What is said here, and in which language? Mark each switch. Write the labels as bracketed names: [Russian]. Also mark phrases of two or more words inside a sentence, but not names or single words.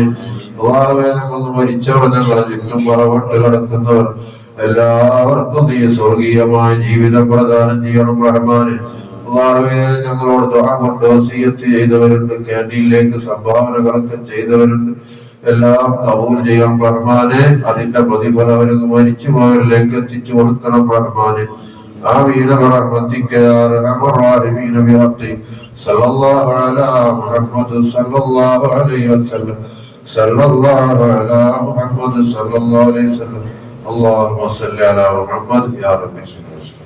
[Malayalam] അല്ലാഹുവേ, ഞങ്ങൾ മരിച്ചവർ, ഞങ്ങളെ ചുറ്റും പറവട്ട് കിടക്കുന്നവർ എല്ലാവർക്കും നീ സ്വർഗീയമായ ജീവിതം പ്രദാനം ചെയ്യണം റഹ്മാനെ. അല്ലാഹുവേ, ഞങ്ങളോട് ദുആ കൊണ്ട് വസിയത്ത് ചെയ്തവരുണ്ട്, ക്യാന്റീനിലേക്ക് സംഭാവനകളൊക്കെ ചെയ്തവരുണ്ട്, എല്ലാം കബൂൽ ചെയ്യണം റഹ്മാനെ. അതിന്റെ പ്രതിഫലം അവരിൽ മരിച്ചു പോയവരിലേക്ക് എത്തിച്ചു കൊടുക്കണം റഹ്മാനെ. [Arabic] آمين برحمتك يا أرحم الراحمين بحق صلى الله على محمد صلى الله عليه وسلم صلى الله على محمد صلى الله عليه وسلم اللهم صل على محمد يا رب.